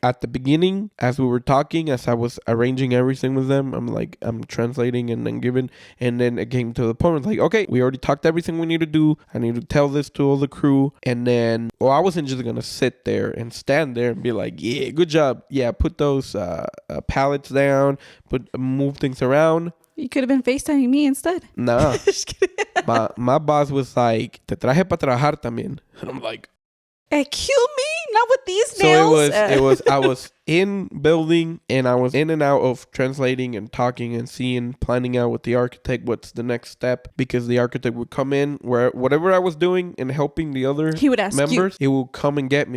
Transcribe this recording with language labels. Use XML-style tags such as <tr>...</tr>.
<en>At the beginning, as we were talking, as I was arranging everything with them, I'm translating and then giving, and then it came to the point, it's like, okay, we already talked everything we need to do. I need to tell this to all the crew, and then, I wasn't just going to sit there and stand there and be like, yeah, good job. Yeah, put those pallets down, move things around. You could have been FaceTiming me instead. Nah. my boss was like,</en> <es>te traje para trabajar también.</es> <en>And I'm like, kill me? Not with these nails? So I was in building, and I was in and out of translating and talking and seeing, planning out with the architect what's the next step, because the architect would come in where whatever I was doing and helping the other members, he would come and get me.</en>